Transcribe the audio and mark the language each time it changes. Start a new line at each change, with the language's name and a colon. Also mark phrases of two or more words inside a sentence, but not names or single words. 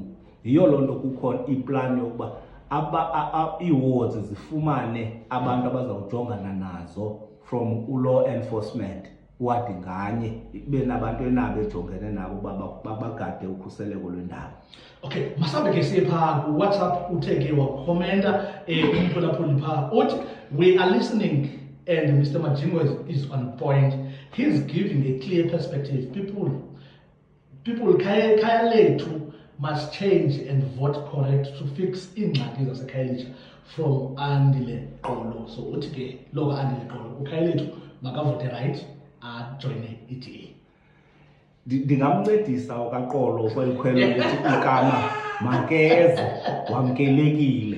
Xhosa: Yiyo loo nto kukho iplani yokuba ii-wards zifumane abantu abazawujongana nazo
English: from u-law enforcement,
Xhosa: wadi nganye ibe nabantu enabo ejongene nabo bagade ukhuseleko lwendalo. Okay, masambe ke siye phaa ku-WhatsApp uthe ke wakhomenta umphulaphuli phaa uthi,
English: we are listening and Mr. Majingo is on point. He's giving a clear perspective. People
Xhosa: khaya lethu
English: must change and vote correct to fix
Xhosa: ingxaki zaseKhayelitsha
English: from Andile Qolo.
Xhosa: So uthi ke loko Andile Qolo ukhaya lethu makavote right ajoyine i-DA. Ndingamncedisa ukaQolo kwelikhwelo ukuthi ikama makeze wamkelekile